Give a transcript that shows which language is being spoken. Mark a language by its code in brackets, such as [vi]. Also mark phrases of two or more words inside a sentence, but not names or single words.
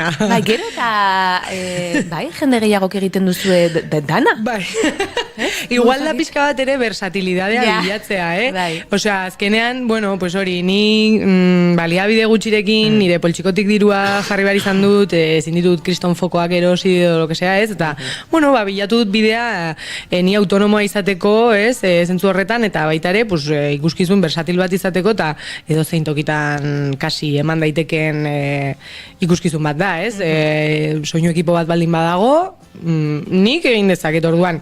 [eu] Bai, gero eta, bai, jende gehiagok egiten duzue dana? Bai. Igual da pixka bat ere versatilidadea bilatzea, Bai. Osea, azkenean, [es] bueno, pues [eu] hori, ni baliabide gutxirekin, nire poltsikotik dirua jarri behar izan dut, ezin ditut kriston fokoak erosi edo [es] lo que sea, [eu] ez? Eta, bueno, bilatu dut bidea ni autonomoa izateko, ez? Zentzu horretan, eta baita ere, pues, ikuskizun versatil bat izateko, eta edo zein tokitan kasi eman daiteken ikuskizun bat da, ez? Soinu ekipo bat baldin badago, nik egin dezaket orduan.